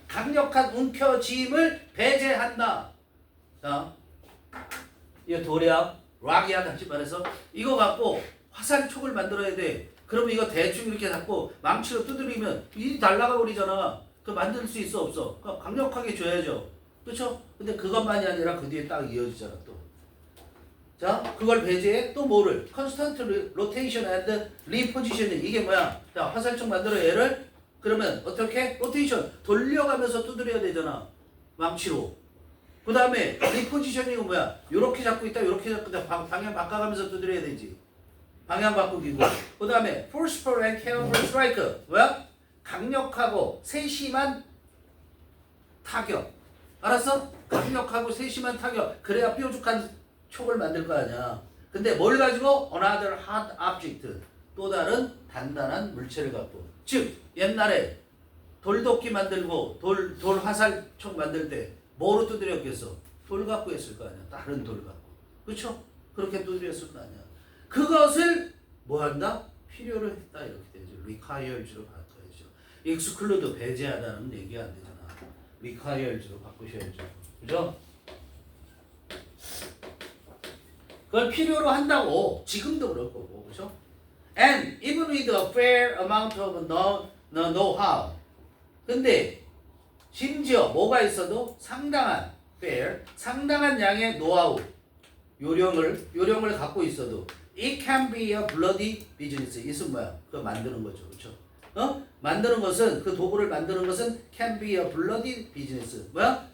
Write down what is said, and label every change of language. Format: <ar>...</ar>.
<ko>강력한 움켜짐을 배제한다. 자, 이거 돌이야, 락이야 같이 말해서 이거 갖고 화살촉을 만들어야 돼. 그러면 이거 대충 이렇게 잡고 망치로 두드리면 이 날아가 버리잖아. 그 만들 수 있어 없어? 강력하게 줘야죠. 그렇죠? 근데 그것만이 아니라 그 뒤에 딱 이어지잖아 또. 자, 그걸 배제해 또 뭐를?</ko> <en>constant rotation and repositioning.</en> <ko>이게 뭐야? 자, 화살촉 만들어 얘를 그러면 어떻게? rotation 돌려가면서 두드려야 되잖아. 망치로. 그 다음에 repositioning은 뭐야? 요렇게 잡고 있다, 요렇게 잡고 있다. 방향 바꿔가면서 두드려야 되지. 방향 바꾸기고. 그 다음에</ko> <en>forceful and careful strike.</en> <ko>뭐야? 강력하고 세심한 타격. 알았어? 강력하고 세심한 타격. 그래야 뾰족한 촉을 만들 거 아니야. 근데 뭘 가지고?</ko> <en>Another hard object.</en> <ko>또 다른 단단한 물체를 갖고. 즉 옛날에 돌도끼 만들고 돌 화살촉 만들 때 뭐로 두드렸겠어? 돌 갖고 했을 거 아니야. 다른 돌 갖고. 그렇죠? 그렇게 두드렸을 거 아니야. 그것을 뭐 한다? 필요로 했다 이렇게 되죠. requires로 바꿔야죠. exclude 배제하다는 얘기가 안 되잖아. requires로 바꾸셔야죠. 그죠? 그걸 필요로 한다고 지금도 그럴 거고, 그렇죠?</ko> <en>And even with a fair amount of know-how.</en> <ko>근데 심지어 뭐가 있어도 상당한 fair, 상당한 양의 노하우, 요령을 갖고 있어도</ko> <en>it can be a bloody business.</en> <ko>이것은 뭐야? 그거 만드는 거죠, 그렇죠? 만드는 것은 그 도구를 만드는 것은</ko> <en>can be a bloody business.</en> <ko>뭐야?</ko>